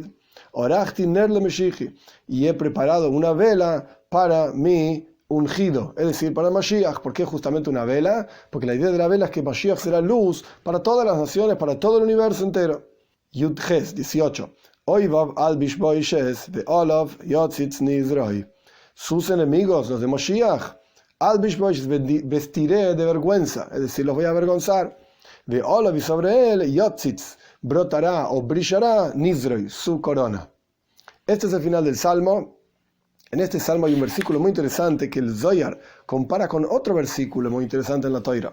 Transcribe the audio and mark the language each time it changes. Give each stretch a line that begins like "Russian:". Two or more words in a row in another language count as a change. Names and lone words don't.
Hebrew: ערכתי נר למשיחי,
Spanish: y he preparado una vela para mi ungido, es decir, para Mashiach. ¿Por qué justamente una vela? Porque la idea de la vela es que Mashiach será luz para todas las naciones, para todo el universo entero.
Hebrew: Yud Ches 18. אויביו אלביש בשת ועליו יציץ נזרו.
Spanish: Sus enemigos, los de Mashiach,
Hebrew: אלביש בשת
Spanish: vestiré de vergüenza, es decir, los voy a avergonzar. De Olav y sobre él, Yotzitz, brotará o brillará Nizroi, su corona. Este es el final del Salmo. En este Salmo hay un versículo muy interesante que el Zohar compara con otro versículo muy interesante en la Toira.